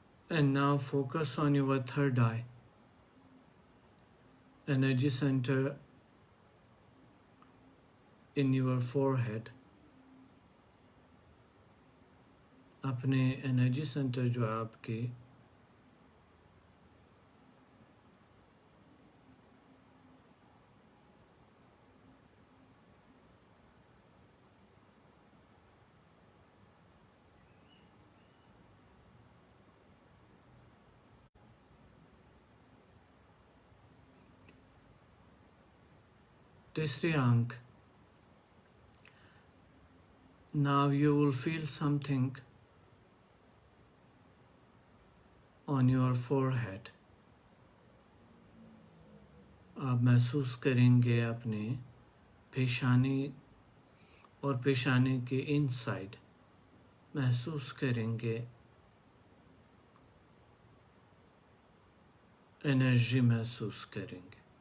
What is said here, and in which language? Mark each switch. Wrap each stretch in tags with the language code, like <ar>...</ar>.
<en>And now focus on your third eye. Energy center in your forehead.</en> <ur>اپنے energy centre جو آپ کے تیسری آنکھ.</ur> <en>Now you will feel something on your forehead.</en> <ur>آپ محسوس کریں گے اپنے پیشانی اور پیشانی کے ان سائڈ محسوس کریں گے انرجی محسوس کریں گے.</ur>